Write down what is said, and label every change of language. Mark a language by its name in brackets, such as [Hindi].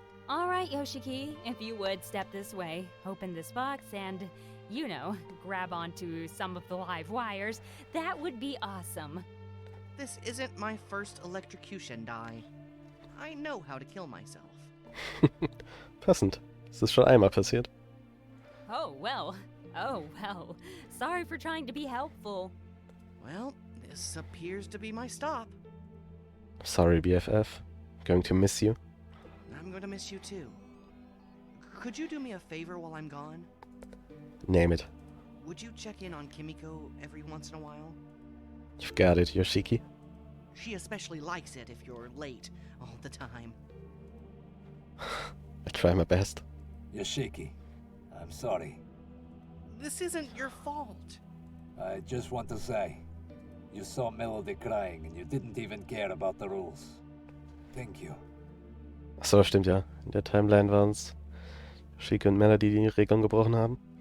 [English] All right, Yoshiki, if you would step this way, open this box, and, you know, grab onto some of the live wires, that would be awesome. This isn't my first electrocution, Dai. I know how to kill myself. [German] Passend. Es ist schon einmal passiert. [English] Oh, well, Oh, well, sorry for trying to be helpful. Well, this appears to be my stop. Sorry, BFF. Going to miss you. I'm gonna miss you too. Could you do me a favor while I'm gone? Name it. Would you check in on Kimiko every once in a while? You've got it, Yoshiki. She especially likes it if you're late all the time. I try my best. Yoshiki, I'm sorry. This isn't your fault. I just want to say, you saw Melody crying and you didn't even care about the rules. Thank you. [German] Achso, stimmt ja. In der Timeline waren es Yoshiki und Melody, die Regeln gebrochen haben.